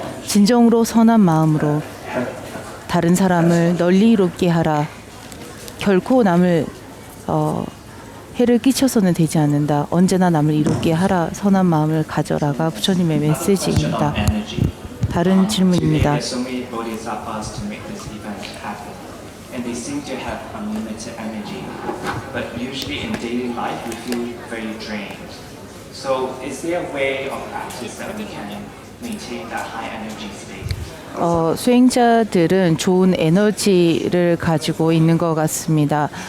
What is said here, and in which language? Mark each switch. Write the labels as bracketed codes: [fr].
[ko] 진정으로 선한 마음으로 다른 사람을 널리 이롭게 하라. 결코 남을 해를 끼쳐서는 되지 않는다. 언제나 남을 이롭게 하라. 선한 마음을 가져라가 부처님의 메시지입니다. 다른 질문입니다. [en] And they seem to have unlimited energy, but usually in daily life we feel very drained. So, is there a way of practice that we can maintain that high energy state? [ko] 수행자들은 좋은 에너지를 가지고 있는 것 같습니다.